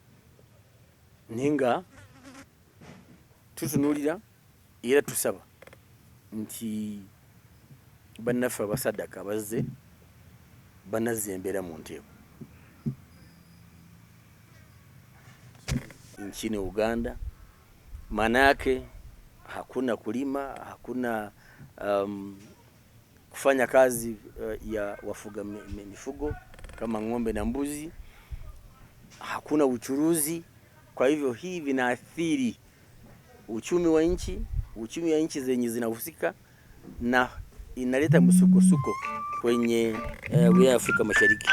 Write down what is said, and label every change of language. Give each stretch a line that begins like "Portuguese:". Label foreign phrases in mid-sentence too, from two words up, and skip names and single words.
Ganda: Naye nga tutunuulira era tusaba nti bannaffe abasaddaka bazze banazza embeera mu nteeko.
Swahili: nchini Uganda. Maana yake hakuna kulima, hakuna kufanya kazi ya wafuga mifugo kama ng'ombe na mbuzi, hakuna uchuruzi. Kwa hivyo hii vinaathiri uchumi wa nchi, uchumi wa nchi zenye zinahusika, na inaleta msukosuko kwenye wilaya ya Afrika Mashariki.